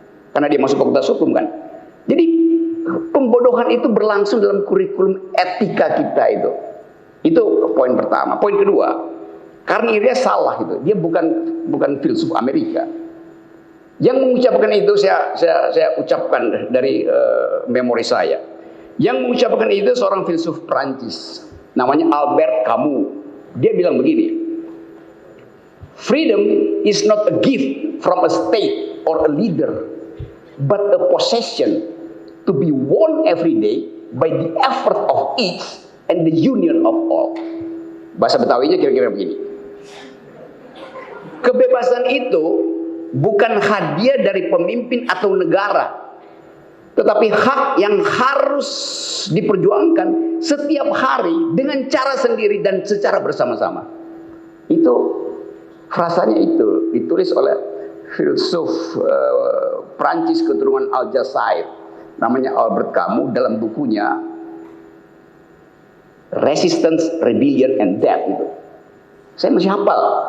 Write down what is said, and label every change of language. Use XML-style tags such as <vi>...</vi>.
<id>Karena dia masuk fakultas hukum kan. Jadi pembodohan itu berlangsung dalam kurikulum etika kita itu. Itu poin pertama. Poin kedua, karena dia salah itu. Dia bukan filsuf Amerika. Yang mengucapkan itu saya ucapkan dari memori saya. Yang mengucapkan itu seorang filsuf Prancis, namanya Albert Camus. Dia bilang begini,</id> <en>freedom is not a gift from a state or a leader, but a possession to be won every day by the effort of each and the union of all.</en> <id>Bahasa Betawinya kira-kira begini. Kebebasan itu bukan hadiah dari pemimpin atau negara, tetapi hak yang harus diperjuangkan setiap hari dengan cara sendiri dan secara bersama-sama. Itu frasanya itu ditulis oleh filsuf Prancis keturunan Aljazair, namanya Albert Camus, dalam bukunya Resistance, Rebellion and Death itu. Saya masih hafal.</id>